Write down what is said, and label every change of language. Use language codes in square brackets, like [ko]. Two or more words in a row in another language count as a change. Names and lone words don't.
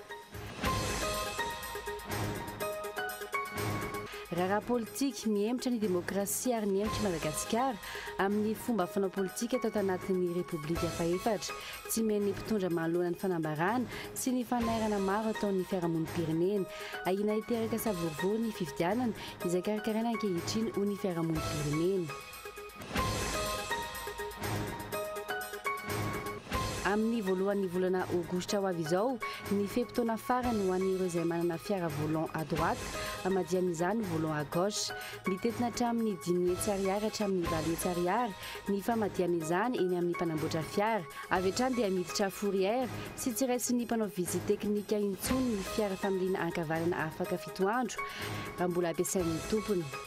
[mg] Raha politika miemitra ny demokrasia ary miemitra Madagasikara amin'ny fomba fanao politika atao tanatin'ny Repoblika Faefatra tsy meny mpitondra manoloana ny fanambarana sy ny fanairana maro ataon'ny fiarahamonim-pirenena ahina hiteraka savorivory ny fifidianana izay karakaraina ankehitriny ho ny fiarahamonim-pirenena. Amin'ny voalohan'ny volana aogositra ho avy izao ny fepitaona farany ho an'ireo izay manana fiara [fr] volant à droite [mg] amadian'izany [fr] volant à gauche [mg] mitetina hatramin'ny 10 hetsy ariary hatramin'ny 20 hetsy ariary ny famadian'izany eny amin'ny mpanamboatra fiara avy hatrany dia miditra fourrière sy tsy raisy ny mpanao visite teknika intsony ny fiara familiana ankavarana afaka fito andro mba mbola ampiasain'ny tompony.